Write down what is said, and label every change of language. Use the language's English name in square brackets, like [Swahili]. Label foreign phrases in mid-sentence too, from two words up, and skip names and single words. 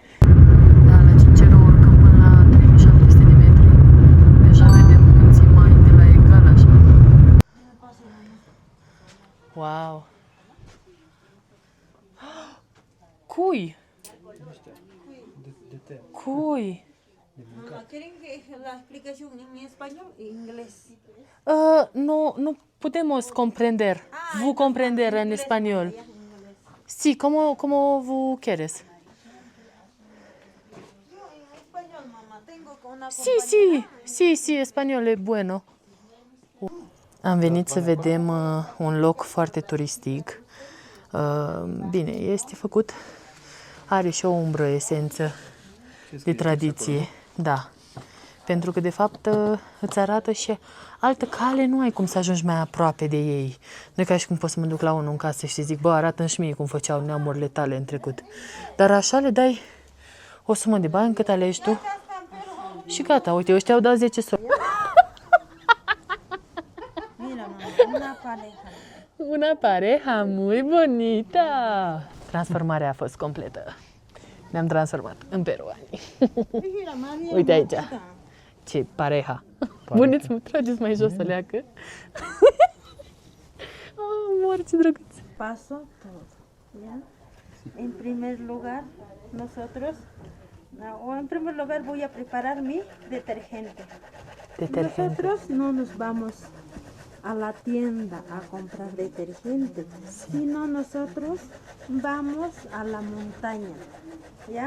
[Romanian] Da, la Cincero urcăm până la 3700 de metri. Deja vedem munții mai de la egal, așa. Wow! Cui? Cui? [Spanish] ¿Quieren que la explicación en español e inglés? No podemos comprender. Vous comprender en español. Sí, ¿cómo vous quieres? Español, mamá. Tengo una Sí, español e bueno. [Romanian] Am venit să vedem un loc foarte turistic. Bine, este făcut, are și o umbră, esență de tradiție. Da. Pentru că, de fapt, îți arată și altă cale, nu ai cum să ajungi mai aproape de ei. Nu e ca și cum pot să mă duc la unul în casă și zic, bă, arată-mi și mie cum făceau neamurile tale în trecut. Dar așa le dai o sumă de bani cât alegi tu și gata. Uite, ăștia au dat 10 soli. [Spanish] Mira, mamá, una pareja. Una pareja muy bonita. [Romanian] Transformarea a fost completă. Ne-am transformat în peruani. [Spanish] Mira, María. [Romanian] Uite aici. Ce pareja. Buneți, mă trageți mai jos să leacă. Mor, ce drăguț. [Spanish] Paso todo. ¿Ya? En primer lugar, nosotros, en primer lugar voy a preparar mi detergente. Nosotros no nos vamos a la tienda a comprar detergente, sino nosotros vamos a la montaña, ¿ya?